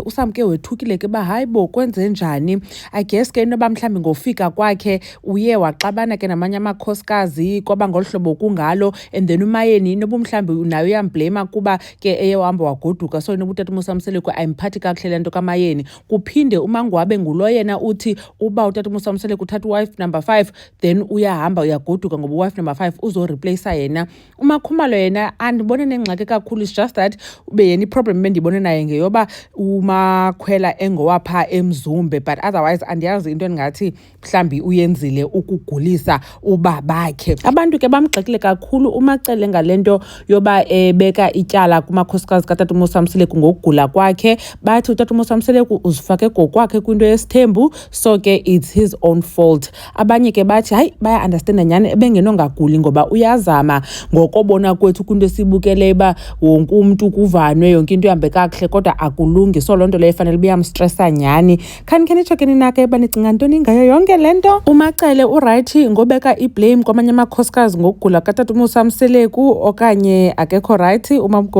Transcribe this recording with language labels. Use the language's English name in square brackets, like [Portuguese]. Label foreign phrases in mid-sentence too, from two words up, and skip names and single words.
[Xhosa] uSamke wethukile ke ba hayibo kwenze njani. [English] I guess [Xhosa] ke inoba mhlambi ngofika kwakhe uye waxabana ke namanye amakhosikazi kwaba ngolhlobo kungalo, and then uMayeni inoba mhlambi nayo uyamblame kuba ke eyehamba wagoduka. So inoba uTata uMusa Msaleko ayimphathi kakuhle lento kaMayeni. Kuphinde uMangwabe ngulo yena uthi uba uTata uMusa Msaleko uthatha [English] wife number 5 [Xhosa] then uyahamba uyagoduka ngoba [English] wife number 5 [Xhosa] uzo replace yena. uMakhumalo yena andibone nengxaki kakhulu, [English] it's just that [Xhosa] ube yena iproblem endibone naye ngeyoba uMakhwela engowapha eMzumbe, but otherwise andiyazi into engathi mhlambi uyenzile ukugulisa ubabakhe. Abantu ke bamgxekile kakhulu uMacele ngalento yoba beka ityala kumakhosikazi kaTata uMusa Msaleko ngokugula kwakhe. Bathi uTata uMusa Msaleko uzifake gokwakhe kwinto yesithembu, so ke [English] it's his own fault. [Xhosa] Abanye ke bathi hayi baya understand nyani ebengenongaguli ngoba uyazama ngokobona kwethu kwinto esibukele ba wonke umuntu kuvanwe yonke into ihambe kakuhle kodwa akulungi. So lonto leyo fanele buyamstressa nyani. Khanikhe nitshekeni nake banicinga ntoni ngayo yonke lento. uMacele uright ngobeka iblame kwamanye amakhosikazi ngokugula kaTata uMusa Msaleko okanye akekho right?